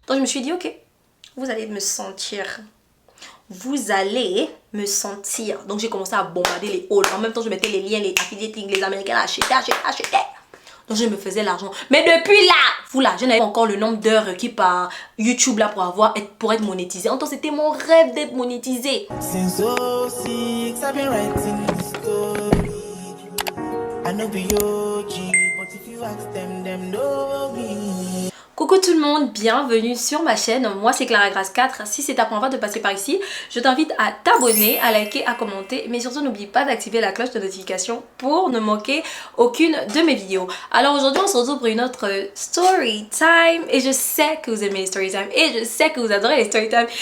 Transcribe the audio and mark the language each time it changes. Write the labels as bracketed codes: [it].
[fr] Donc je me suis dit, ok, vous allez me sentir. Vous allez me sentir. Donc j'ai commencé à bombarder les halls. En même temps, je mettais les liens, les affiliate links, les Américains achetaient. Donc je me faisais l'argent. Mais depuis là, je n'avais pas encore le nombre d'heures requis par YouTube là pour être monétisé. En tout cas, c'était mon rêve d'être monétisé. [en] Since 06, I've been writing this story. I know be OG, but if you ask them know me. [fr] Coucou tout le monde, bienvenue sur ma chaîne, moi c'est Clara Grace 4. Si c'est ta première fois de passer par ici, je t'invite à t'abonner, à liker, à commenter, mais surtout n'oublie pas d'activer la cloche de notification pour ne manquer aucune de mes vidéos. Alors aujourd'hui on se retrouve pour une autre story time et je sais que vous aimez les story time et je sais que vous adorez les story time.